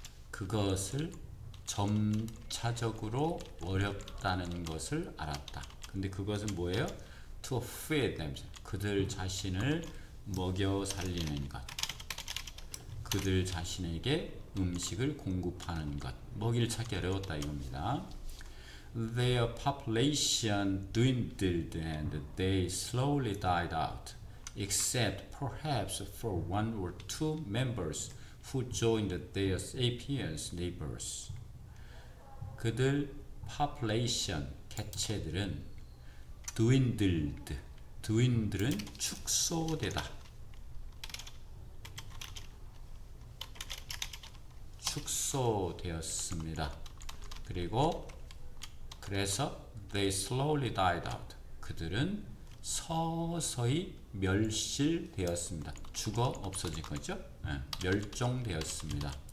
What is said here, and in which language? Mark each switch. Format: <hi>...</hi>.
<ko>그것을 점차적으로 어렵다는 것을 알았다. 근데 그것은 뭐예요?</ko> <en>To feed themselves.</en> <ko>그들 자신을 먹여 살리는 것. 그들 자신에게 음식을 공급하는 것. 먹이를 찾기 어려웠다 이겁니다.</ko> <en>Their population dwindled and they slowly died out, except perhaps for one or two members who joined their sapiens neighbors.</en> <ko>그들 population, 개체들은 dwindled, dwindle은 축소되다. 축소되었습니다. 그리고 그래서</ko> <en>they slowly died out.</en> <ko>그들은 서서히 멸실되었습니다. 죽어 없어진 거죠. 멸종되었습니다.</ko>